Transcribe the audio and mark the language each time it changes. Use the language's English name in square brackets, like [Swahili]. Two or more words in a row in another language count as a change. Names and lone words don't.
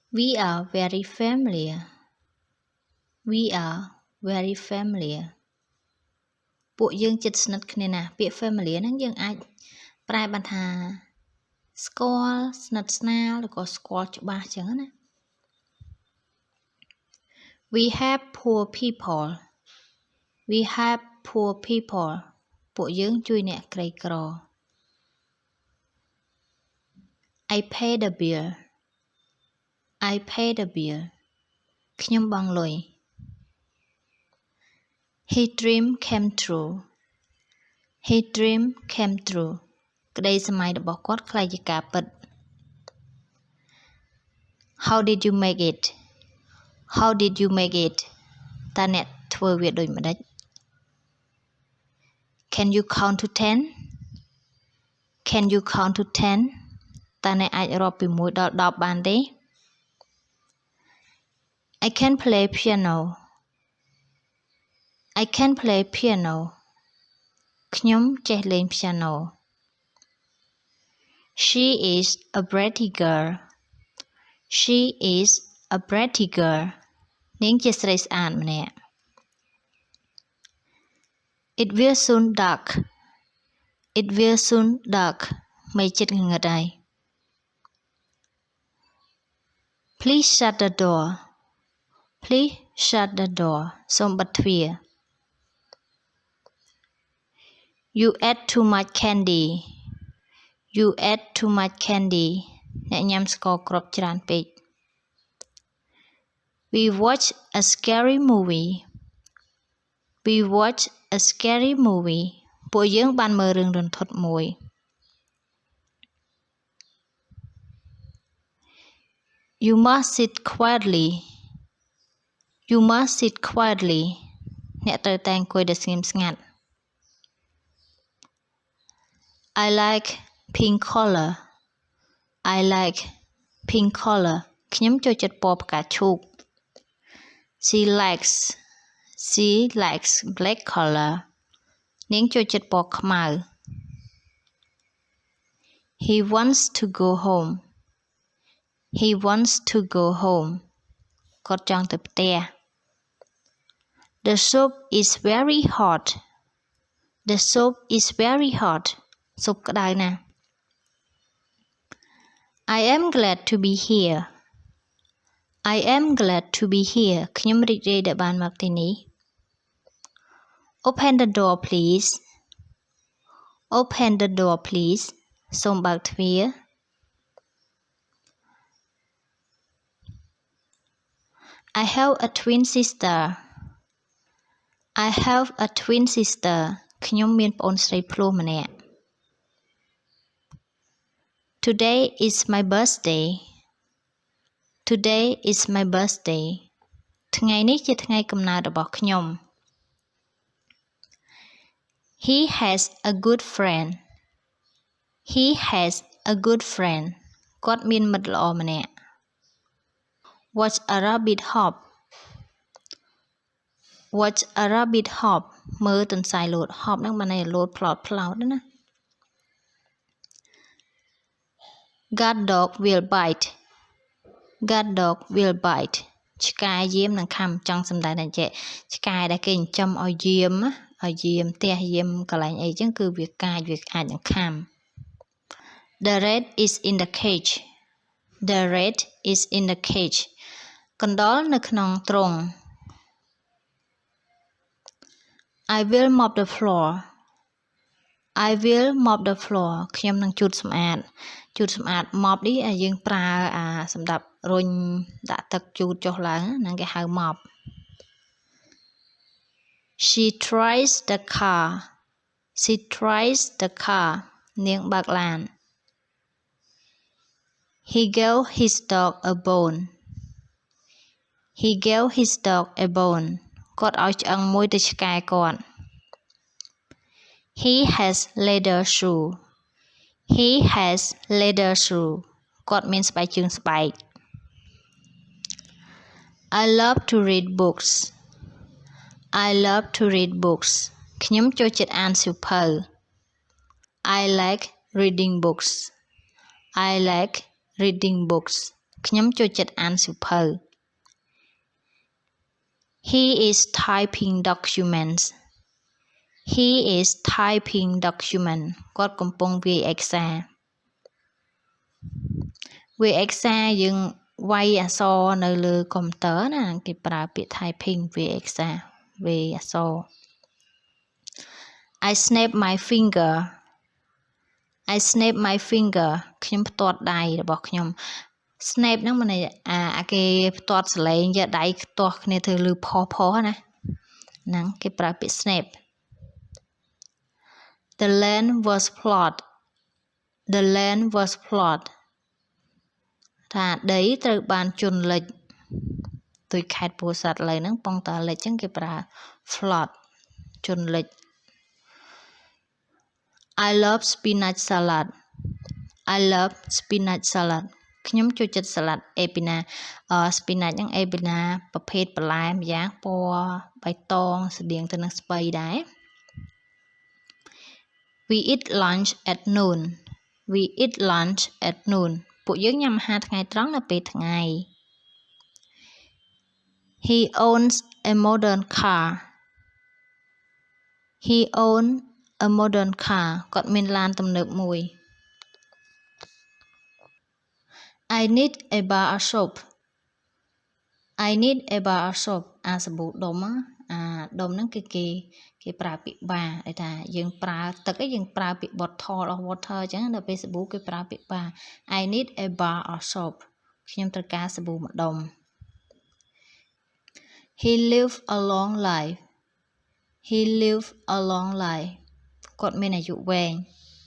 [English] We are very familiar. We are very familiar [Khmer] ពួកយើងជិតស្និទ្ធគ្នាណាស់ពាក្យ familiar ហ្នឹងយើងអាចប្រែបានថាស្គាល់ស្និទ្ធស្នាលឬក៏ស្គាល់ច្បាស់ចឹងណា [English] We have poor people. We have poor people [Khmer] ពួកយើងជួយអ្នកក្រីក្រ [English] I pay the bill. I pay the bill [Khmer] ខ្ញុំបង់លុយ [English] His dream came true. His dream came true [Khmer] ក្តីស្រមៃរបស់គាត់ក្លាយជាការពិត [English] How did you make it? How did you make it? [Khmer] តើអ្នកធ្វើវាដូចម្ដេច [English] Can you count to 10? Can you count to 10? [Khmer] តើអ្នកអាចរាប់ពី1ដល់10បានទេ [English] I can play piano. I can play piano [Khmer] ខ្ញុំចេះលេង [English] piano. She is a bratty girl. She is a bratty girl [Khmer] នាងជាស្រីស្អាតម្នាក់ [English] It will soon dark. It will soon dark [Khmer] មេឃជិតងងឹតហើយ [English] Please shut the door. Please shut the door [Khmer] សូមបិទទ្វារ [English] You ate too much candy. You ate too much candy [Khmer] អ្នកញ៉ាំស្ករគ្រាប់ច្រើនពេក [English] We watch a scary movie. We watch a scary movie [Khmer] ពួកយើងបានមើលរឿងរន្ធត់មួយ [English] You must sit quietly. You must sit quietly [Khmer] អ្នកត្រូវតែអង្គុយដោយស្ងៀមស្ងាត់ [English] I like pink color. I like pink color [Khmer] ខ្ញុំចូលចិត្តពណ៌ផ្កាឈូក [English] She likes black color [Khmer] នាងចូលចិត្តពណ៌ខ្មៅ [English] He wants to go home. He wants to go home [Khmer] គាត់ចង់ទៅផ្ទះ [English] The soup is very hot. The soup is very hot [Khmer] ស៊ុបក្តៅណាស់ [English] I am glad to be here. I am glad to be here [Khmer] ខ្ញុំរីករាយដែលបានមកទីនេះ [English] Open the door please. Open the door please [Khmer] សូមបើកទ្វារ [English] I have a twin sister. I have a twin sister [Khmer] ខ្ញុំមានប្អូនស្រីភ្លោះម្នាក់ [English] Today is my birthday. Today is my birthday [Khmer] ថ្ងៃនេះជាថ្ងៃកំណើតរបស់ខ្ញុំ [English] He has a good friend. He has a good friend [Khmer] គាត់មានមិត្តល្អម្នាក់ [English] Watch a rabbit hop. Watch a rabbit hop [Khmer] មើលទន្សាយលោត [English] hop [Khmer] ហ្នឹងបានន័យលោតផ្លោតណា [English] God dog will bite. God dog will bite [Khmer] ឆ្កែយាមនឹងខាំចង់សំដៅថាចេះឆ្កែដែលគេចិញ្ចឹមឲ្យយាមផ្ទះយាមកន្លែងអីចឹងគឺវាកាចវាអាចនឹងខាំ [English] The rat is in the cage. The rat is in the cage [Khmer] កណ្ដុរនៅក្នុងទ្រុង [English] I will mop the floor. I will mop the floor [Khmer] ខ្ញុំនឹងជូតសម្អាត mop នេះយើងប្រើសម្រាប់រុញដាក់ទឹកជូតចុះឡើងហ្នឹងគេហៅ mop [English] She tries the car. She tries the car [Khmer] នាងបើកឡាន [English] He gave his dog a bone. He gave his dog a bone [Khmer] គាត់ឲ្យឆ្អឹងមួយទៅឆ្កែគាត់ [English] He has leather shoe. He has leather shoe [Khmer] គាត់មានស្បែកជើងស្បែក [English] I love to read books. I love to read books [Khmer] ខ្ញុំចូលចិត្តអានសៀវភៅ [English] I like reading books. I like reading books [Khmer] ខ្ញុំចូលចិត្តអានសៀវភៅ [English] He is typing documents He is typing document [Khmer] គាត់កំពុងវាយឯកសារវាយឯកសារយើងវាយអក្សរនៅលើកុំព្យូទ័រណាគេប្រើពាក្យ typing វាយឯកសារវាយអក្សរ [English] I snap my finger I snap my finger [Khmer] ខ្ញុំផ្ទាត់ដៃរបស់ខ្ញុំ snap ហ្នឹងមានន័យអាគេផ្ទាត់សលេងយកដៃផ្ទាស់គ្នាធ្វើលឺផុសណាហ្នឹងគេប្រើពាក្យ snap [English] The land was flooded The land was flooded [Khmer] ថាដីត្រូវបានជន់លិចដោយខេត្តពោធិ៍សាត់ឥឡូវហ្នឹងប៉ុងតាលិចចឹងគេប្រើ flood ជន់លិច [English] I love spinach salad I love spinach salad [Khmer] ខ្ញុំចូលចិត្តសាឡាត់អេពីណា spinach ហ្នឹងអេពីណាប្រភេទបន្លែម្យ៉ាងពណ៌បៃតងស្តៀងទៅនឹងស្ពៃដែរ [English] We eat lunch at noon We eat lunch at noon [Khmer] ពួកយើងញ៉ាំអាហារថ្ងៃត្រង់នៅពេលថ្ងៃ [English] He owns a modern car He owns a modern car [Khmer] គាត់មានឡានទំនើបមួយ [English] I need a bar of soap I need a bar of soap [Khmer] អាសាប៊ូដុំដុំហ្នឹងគឺគេប្រើពាក្យ bar ដែលថាយើងប្រើទឹកឯងយើងប្រើពាក្យ [English] bottle of water [Khmer] អញ្ចឹងដល់ពេលសាប៊ូគេប្រើពាក្យ bar [English] I need a bar of soap [Khmer] ខ្ញុំត្រូវការសាប៊ូមួយដុំ [English] He lived a long life He lived a long life [Khmer] គាត់មានអាយុវែង